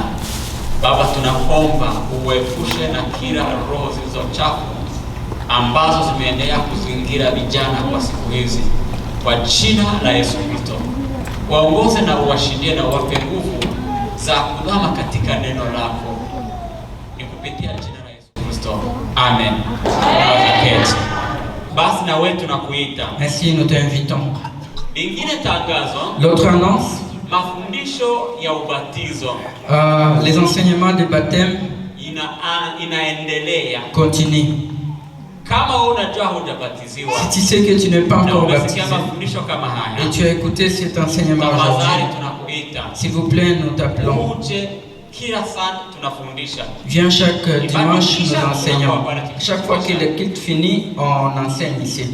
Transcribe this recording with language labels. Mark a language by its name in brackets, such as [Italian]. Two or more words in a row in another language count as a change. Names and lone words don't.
[Swahili] Baba, tunaomba uepushe na kila roho zilizo chafu ambazo zimeendelea kuzingira vijana kwa siku hizi, kwa jina la Yesu Kristo. Waongoze na uwashindie na uwape nguvu za kudama katika neno lako, ni kupitia jina la Yesu Kristo, amen. Basi na wewe tunakuita. [French] Ainsi nous t'invitons. [Swahili] Lingine tangazo. [French] L'autre annonce. [Swahili] Mafundisho ya ubatizo. [French] Les enseignements de baptême [Swahili] inaendelea. [French] Continue. [Swahili] Kama unajua hujabatiziwa, [French] si tu sais que tu n'es pas encore baptisé et tu as écouté cet enseignement aujourd'hui, s'il vous plaît, nous t'appelons. Viens chaque dimanche, nous enseignons. Chaque fois que le culte finit, on enseigne ici.